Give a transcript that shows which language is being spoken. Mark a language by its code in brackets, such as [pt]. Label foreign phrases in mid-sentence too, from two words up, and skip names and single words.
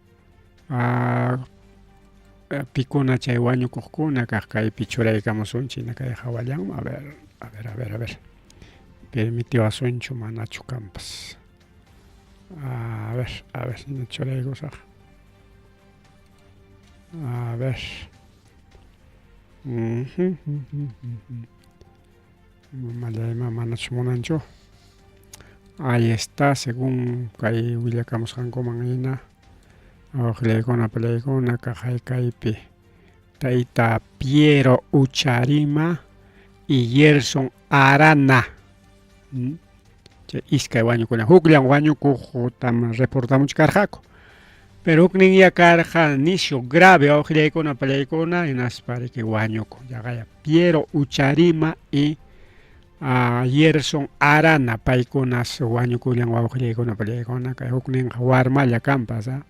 [qu] pikuna chay wañukuqkuna kaypi churaykamusunchik kay hawallanman a ver permitiwasunchu manachu kanpas a ver sina churaykusaq [es] a ver [qu] mallayman manachu munanchu [es] ahí está según [qu] kay willakamusqankuman hina wawqillaykuna pallaykuna kaypi tayta Piero Ucharima y Gerson Arana chay iskay wañukuna hukllawan wañukuqtam reportamuchkarqaku pero huknin karqa nishu grave wawqillaykuna pallaykuna hinaspa riki wañuku llaqaya Piero Ucharima y Gerson Arana paykunas wañukullan wawqillaykuna pallaykuna kay hukninqa warmalla kanpas